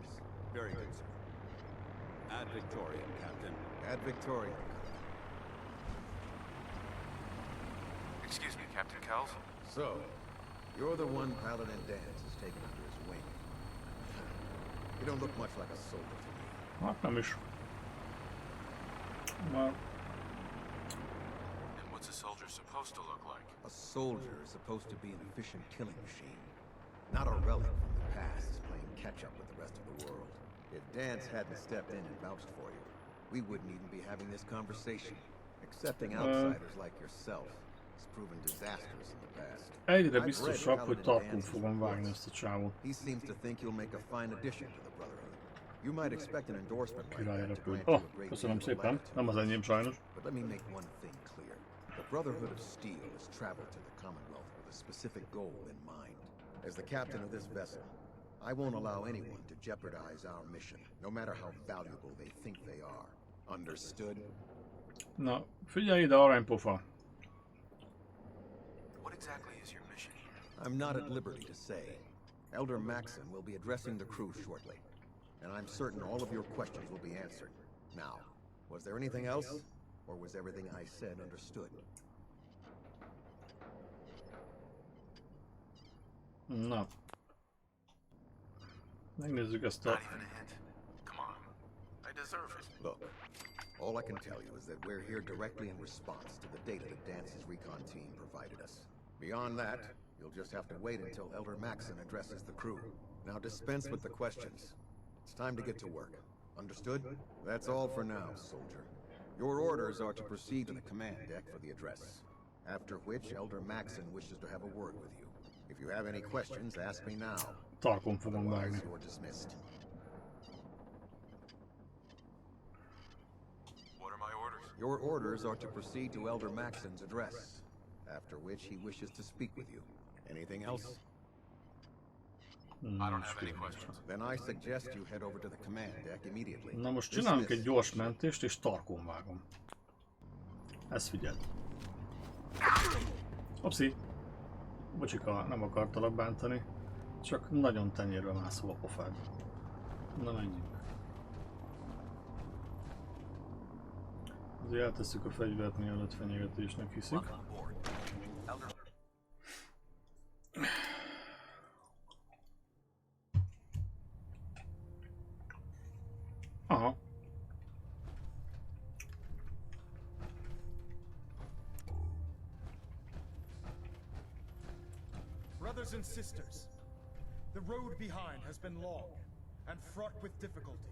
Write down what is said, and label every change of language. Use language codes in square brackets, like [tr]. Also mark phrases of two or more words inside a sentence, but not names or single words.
[en] Very good, sir. [la] Ad Victoriam, Captain. Ad Victoriam. [en] Excuse me, Captain Kells? So, you're the one Paladin Dance has taken under his wing. You don't look much like a soldier to me. [hu] Hát nem is. Már [en] And what's a soldier supposed to look like? A soldier is supposed to be an efficient killing machine, not a relic from the past playing catch-up with the rest of the world. If Dance hadn't stepped in and vouched for you, we wouldn't even be having this conversation. Accepting outsiders like yourself has proven disastrous in the past. [hu] egyre biztosabb, hogy talpon fogom vágni ezt a csávót. [en] He seems to think you'll make a fine addition to the Brotherhood. You might expect an endorsement like [hu] Király [en] that to [hu] repült. [en] grant Oh, you a great [hu] köszönöm [en] deal of [hu] szépen. [en] latitude. [hu] Nem az enyém sajnos. [en] But let me make one thing clear. The Brotherhood of Steel has traveled to the Commonwealth with a specific goal in mind. As the captain of this vessel, I won't allow anyone to jeopardize our mission, no matter how valuable they think they are. Understood? [hu] Na, figyelj ide, aranypofa. [en] What exactly is your mission here? I'm not at liberty to say. Elder Maxon will be addressing the crew shortly. and I'm certain all of your questions will be answered. Now, was there anything else? Or was everything I said understood? [hu] Na. Megnézzük ezt a... [en] Not even a hint. Come on. I deserve it. Look, all I can tell you is that we're here directly in response to the data that Dance's recon team provided us. Beyond that, you'll just have to wait until Elder Maxon addresses the crew. Now dispense with the questions. It's time to get to work. Understood? That's all for now, soldier. Your orders are to proceed to the command deck for the address. After which, Elder Maxon wishes to have a word with you. If you have any questions, ask me now. [hu] Tarkon fogom vágni. [en] You're dismissed. What are my orders? Your orders are to proceed to Elder Maxon's address, after which he wishes to speak with you. Anything else? I don't have any questions. Then I suggest you head over to the command deck immediately. [hu] Na most csinálunk egy gyors mentést és tarkon vágom. Ezt figyeld. Opszi. Bocsika, nem akartalak bántani. Csak nagyon tenyérbe mászol a pofád. Na menjünk. Azért eltesszük a fegyvert, mielőtt fenyegetésnek hiszik. Aha. [en] Brothers and sisters, the road behind has been long and fraught with difficulty.